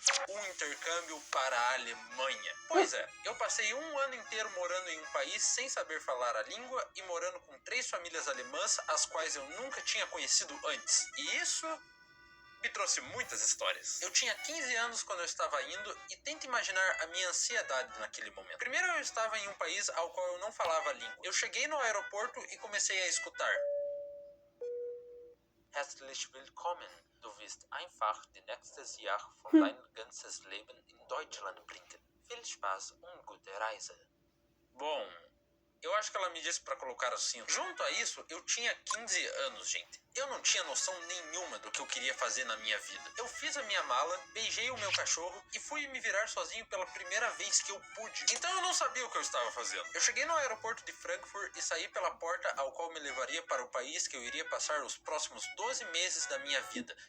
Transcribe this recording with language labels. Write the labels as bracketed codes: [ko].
[pt] Um intercâmbio para a Alemanha. Pois é, eu passei um ano inteiro morando em um país sem saber falar a língua e morando com 3 famílias alemãs, as quais eu nunca tinha conhecido antes. E isso me trouxe muitas histórias. Eu tinha 15 anos quando eu estava indo e tente imaginar a minha ansiedade naquele momento. Primeiro eu estava em um país ao qual eu não falava a língua. Eu cheguei no aeroporto e comecei a escutar. [de] Herzlich willkommen. Du wirst einfach die nächstes Jahr von dein ganzes Leben in Deutschland bringen. Viel Spaß und gute Reise. [pt] Bom, eu acho que ela me disse pra colocar o cinto. Junto a isso, eu tinha 15 anos, gente. Eu não tinha noção nenhuma do que eu queria fazer na minha vida. Eu fiz a minha mala, beijei o meu cachorro e fui me virar sozinho pela primeira vez que eu pude. Então eu não sabia o que eu estava fazendo. Eu cheguei no aeroporto de Frankfurt e saí pela porta ao qual me levaria para o país que eu iria passar os próximos 12 meses da minha vida.